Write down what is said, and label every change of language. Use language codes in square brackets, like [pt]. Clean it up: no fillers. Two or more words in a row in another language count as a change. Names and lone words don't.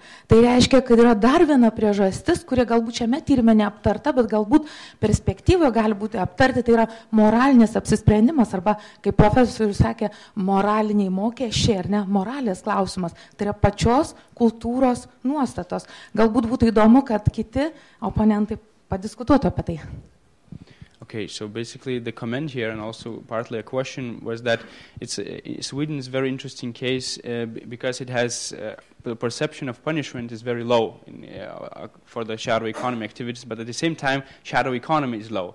[lt] Tai reiškia, kad yra dar viena priežastis, kuri galbūt šiame tyrime neaptarta, bet galbūt perspektyvoje gali būti aptarti, tai yra moralinis apsisprendimas arba, kaip profesorius sakė, moraliniai mokesčiai ar ne, moralės klausimas. Tai yra pačios kultūros nuostatos. Galbūt būtų įdomu, kad kiti oponentai padiskutuotų apie tai. [en] Okay, so basically the comment here and also partly a question was that Sweden is a very interesting case because it has the perception of punishment is very low for the shadow economy activities, but at the same time shadow economy is low.